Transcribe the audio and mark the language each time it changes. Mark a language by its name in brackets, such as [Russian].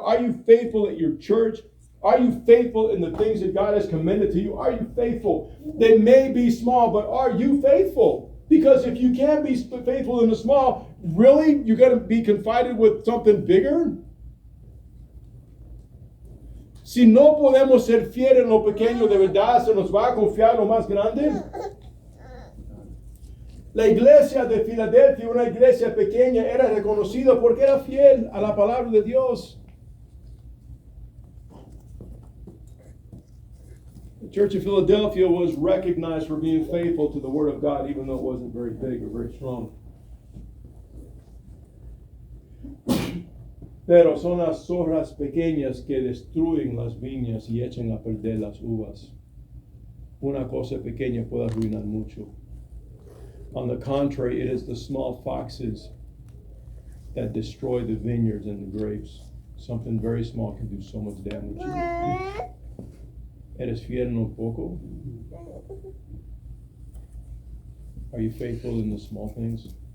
[English] Are you faithful at your church? Are you faithful in the things that God has commended to you? Are you faithful? They may be small, but are you faithful? Because if you can't be faithful in the small, really, you're going to be confided with something bigger? [Spanish] Si no podemos ser fieles en lo pequeño, ¿de verdad se nos va a confiar lo más grande? La iglesia de Filadelfia, una iglesia pequeña, era reconocida porque era fiel a la palabra de Dios. [English] The Church of Philadelphia was recognized for being faithful to the Word of God, even though it wasn't very big or very strong. [Spanish] Pero son las zorras pequeñas que destruyen las viñas y echan a perder las uvas. Una cosa pequeña puede arruinar mucho. [English] On the contrary, it is the small foxes that destroy the vineyards and the grapes. Something very small can do so much damage. [Spanish] ¿Eres fiel en lo poco? [English] Are you faithful in the small things?